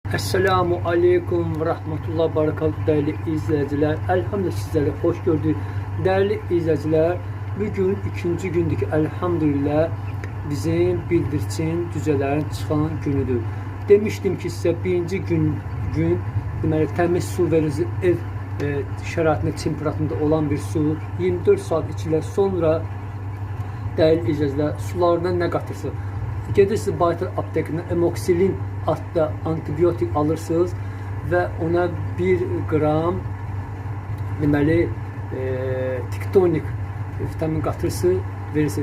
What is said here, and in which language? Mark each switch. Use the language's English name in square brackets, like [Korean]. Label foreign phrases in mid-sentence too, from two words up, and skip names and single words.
[Arabic] السلام عليكم ورحمة الله بركاته [Turkish] değerli izleyiciler. Elhamdülillah sizleri hoş gördük. Değerli izleyiciler, bugün ikinci gündeki elhamdülillah bizim bildirçin cücelerin çıkan günüdür. Demiştim ki size birinci gün [Azerbaijani] deməli təmiz su verici ev şəraitində, temperaturunda olan bir su 24 saat içilir. [Turkish] Sonra değerli izleyiciler, sularına [Azerbaijani] ne qatırsınız? Gedirsiniz Baytar aptekindən emoksilin adlı antibiyotik alırsınız ve ona 1 qram deməli tiktonik vitamin qatırsınız, verirsiniz.